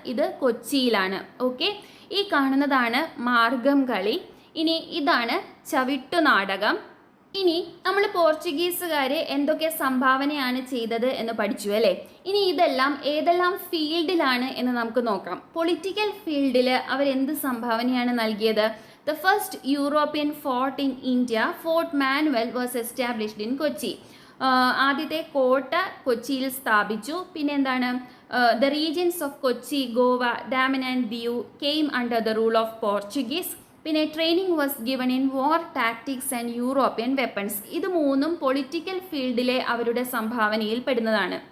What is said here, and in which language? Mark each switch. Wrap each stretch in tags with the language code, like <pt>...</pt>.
<ml>ഇത് കൊച്ചിയിലാണ്. ഓക്കെ, ഈ കാണുന്നതാണ് മാർഗം കളി. ഇനി ഇതാണ് ചവിട്ടുനാടകം. ഇനി നമ്മൾ പോർച്ചുഗീസുകാർ എന്തൊക്കെ സംഭാവനയാണ് ചെയ്തത് എന്ന് പഠിച്ചു അല്ലേ. ഇനി ഇതെല്ലാം ഏതെല്ലാം ഫീൽഡിലാണ് എന്ന് നമുക്ക് നോക്കാം. പൊളിറ്റിക്കൽ ഫീൽഡിൽ അവരെന്ത് സംഭാവനയാണ് നൽകിയത്?</ml> <en>The first European fort in India, Fort Manuel, was established in Kochi.</en> <ml>ആദ്യത്തെ കോട്ട കൊച്ചിയിൽ സ്ഥാപിച്ചു. പിന്നെ എന്താണ്,</ml> <en>The regions of Kochi, Goa, Daman and Diu came under the rule of Portuguese. പിന്നെ training was given in war tactics and European weapons.</en> <ml>ഇത് മൂന്നും political ഫീൽഡിലെ അവരുടെ സംഭാവനയിൽ പെടുന്നതാണ്.</ml>